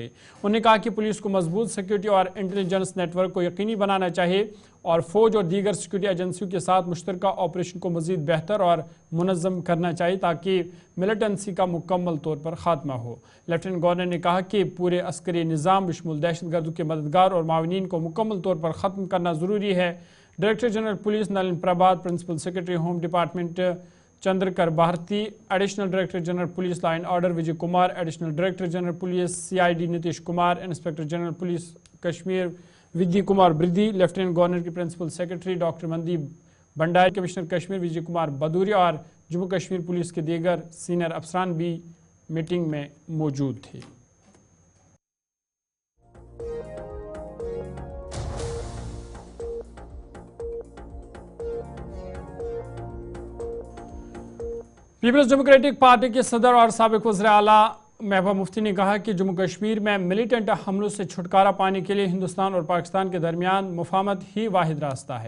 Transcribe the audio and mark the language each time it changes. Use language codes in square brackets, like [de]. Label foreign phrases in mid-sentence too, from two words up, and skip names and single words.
[ur] انہوں نے کہا کہ پولیس کو مضبوط سیکیورٹی اور انٹیلیجنس نیٹ ورک کو یقینی بنانا چاہیے اور فوج اور دیگر سیکیورٹی ایجنسیوں کے ساتھ مشترکہ آپریشن کو مزید بہتر اور منظم کرنا چاہیے تاکہ ملیٹنسی کا مکمل طور پر خاتمہ ہو۔ لیفٹیننٹ گورنر نے کہا کہ پورے عسکری نظام بشمول دہشت گردوں کے مددگار اور معاونین کو مکمل طور پر ختم کرنا ضروری ہے۔ ڈائریکٹر جنرل پولیس نلن پربھات، پرنسپل سیکرٹری ہوم ڈپارٹمنٹ چندرکر بھارتی، ایڈیشنل ڈائریکٹر جنرل پولیس لا اینڈ آرڈر وجے کمار، ایڈیشنل ڈائریکٹر جنرل پولیس CID نتیش کمار، انسپکٹر جنرل پولیس کشمیر ودی کمار بردی، لیفٹیننٹ گورنر کی پرنسپل سیکرٹری ڈاکٹر مندیپ بھنڈاری، کمشنر کشمیر وجے کمار بدوری اور جموں کشمیر پولیس کے دیگر سینئر افسران بھی میٹنگ میں موجود تھے۔ پیپلز ڈیموکریٹک پارٹی کے صدر اور سابق وزیر اعلیٰ محبوبہ مفتی نے کہا کہ جموں کشمیر میں ملیٹنٹ حملوں سے چھٹکارا پانے کے لیے ہندوستان اور پاکستان کے درمیان مفاہمت ہی واحد راستہ ہے۔